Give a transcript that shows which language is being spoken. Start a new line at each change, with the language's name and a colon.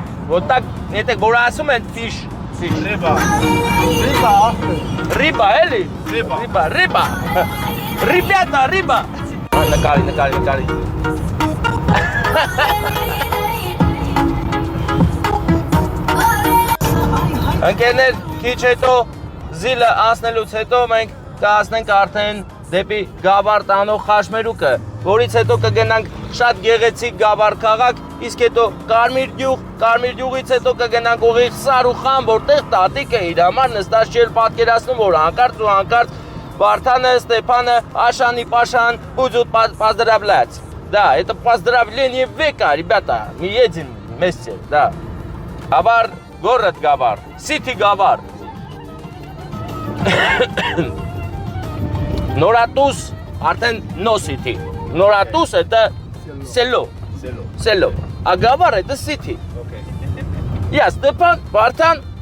Russian: Вот так, это
Armenian: որ ասում են
Russian: fish. Рыба, էլի։ Рыба. Ребята, рыба.
Armenian: Նկարի։ Ընկերներ, քիչ հետո զիլը անցնելուց հետո մենք կհասնենք արդեն դեպի Գավառ տանող խաշմերուկը, որից հետո կգնանք շատ գեղեցիկ Գավառ քաղաք, իսկ հետո Կարմիր գյուղից հետո կգնանք ուղիղ Սարուխան, որտեղ տատիկը իր համար նստած չէր պատկերացնում, որ հանկարծ Վարդանը, Ստեփանը, Աշանի, Պաշան
Russian: будут поздравлять. Да, это поздравление века, ребята. Мы едем вместе, да. Գավառ, город Գավառ, city Գավառ.
Armenian: Նորատուս, արդեն
English: no city.
Russian: Նորատուս это село. А Գավառ это city. Я Ստեփան, Վարդան,